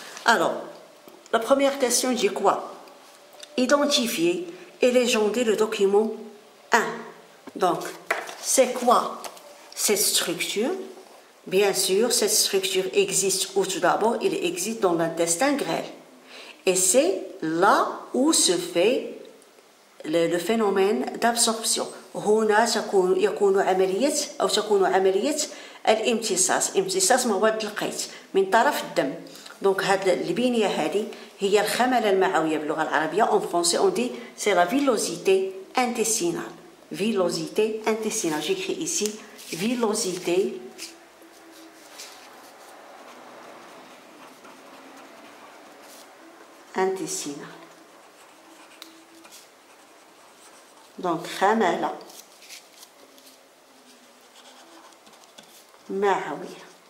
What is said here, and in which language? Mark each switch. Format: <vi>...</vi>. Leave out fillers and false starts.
<fr>Alors, la première question dit quoi? Identifier et légender le document 1. Donc, c'est quoi cette structure? Bien sûr, cette structure existe où tout d'abord, il existe dans l'intestin grêle. Et c'est là où se fait le phénomène d'absorption.</fr> <ar>هنا يكون عملية امتصاص مواد القيت من طرف الدم. دونك هاد البنية هذه هي الخملة المعوية باللغة العربية.</ar> <fr>En français on dit c'est la villosité intestinale. Villosité intestinale. J'écris ici villosité intestinale.</fr> <ar>Donc خملة معوية.</ar>